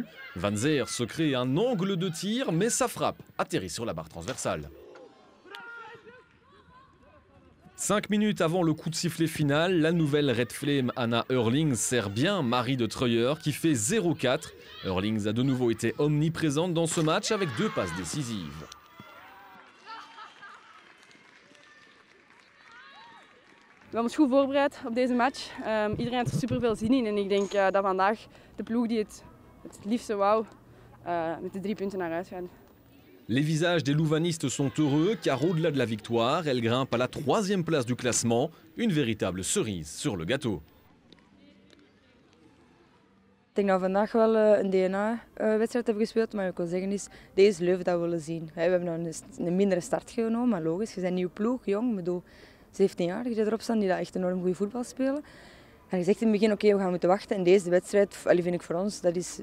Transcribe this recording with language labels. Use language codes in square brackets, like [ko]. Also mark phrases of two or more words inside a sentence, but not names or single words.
[fr] Van Zeer se crée un angle de tir, mais sa frappe atterrit sur la barre transversale. 5 minutes avant le coup de sifflet final, la nouvelle Red Flame Anna Eurlings sert bien Marie de Treuer qui fait 0-4. Eurlings a de nouveau été omniprésente dans ce match avec 2 passes décisives. [nl] We hebben ons goed voorbereid op deze match. Iedereen heeft er super veel zin in en ik denk dat vandaag de ploeg die het liefste wou met de 3 punten naar huis gaan. [fr] Les visages des louvanistes sont heureux car au-delà de la victoire, elle grimpe à la 3e place du classement, une véritable cerise sur le gâteau. [nl] Ik denk dat we vandaag wel een DNA-wedstrijd hebben gespeeld, maar wat ik wil zeggen is, deze Leuven dat we willen zien. We hebben een mindere start genomen, maar logisch, je bent een nieuwe ploeg, jong, ik bedoel 17 jaar die erop staan, die dat echt enorm goed voetbal spelen. En je zegt in het begin, oké, we gaan moeten wachten en deze wedstrijd, vind ik voor ons, dat is...